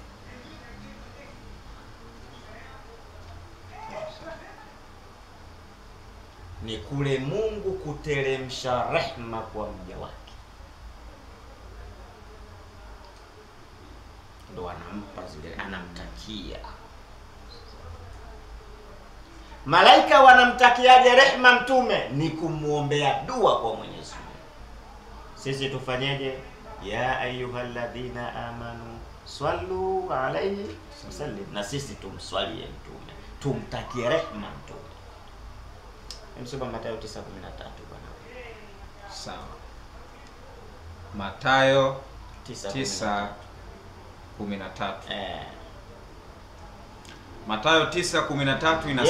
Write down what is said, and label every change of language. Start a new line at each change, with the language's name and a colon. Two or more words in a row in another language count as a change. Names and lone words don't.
Swahili: Ni kule Mungu kuteremsha rehema kwa mja wake, ndo anampa zile, anamtakia. Malaika wanamtakiaje rehema mtume? Ni kumuombea dua kwa Mwenyezi Mungu. Sisi tufanyeje?
Arabic: يا أيها الذين آمنوا صلوا عليه وسلموا,
Swahili: na sisi tumswalie mtume, tumtakie rehema mtume. Msoma Mathayo 9:13 bwana. Sawa. Mathayo 9:13. Mathayo 9:13 inasema,